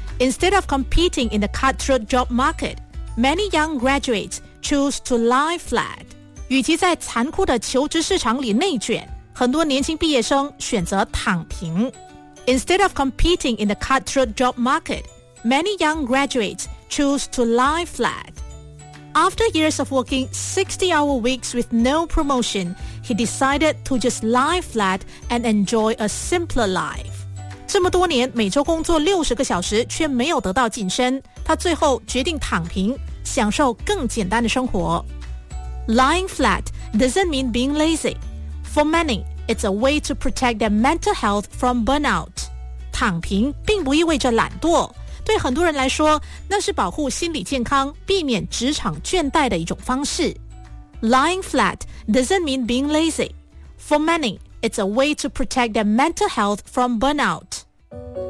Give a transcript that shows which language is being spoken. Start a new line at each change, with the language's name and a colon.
English: Instead of competing in the cutthroat job market, many young graduates choose to lie flat。
Chinese: 与其在残酷的求职市场里内卷，很多年轻毕业生选择躺平。
English: Instead of competing in the cutthroat job market, many young graduates choose to lie flat. After years of working 60-hour weeks with no promotion, he decided to just lie flat and enjoy a simpler life.
Chinese: 这么多年每周工作60个小时却没有得到晋升，他最后决定躺平，享受更简单的生活。
English: Lying flat doesn't mean being lazy. For many, it's a way to protect their mental health from burnout.
Chinese: 躺平并不意味着懒惰，对很多人来说，那是保护心理健康、避免职场倦怠的一种方式。
English: Lying flat doesn't mean being lazy. For many, it's a way to protect their mental health from burnout.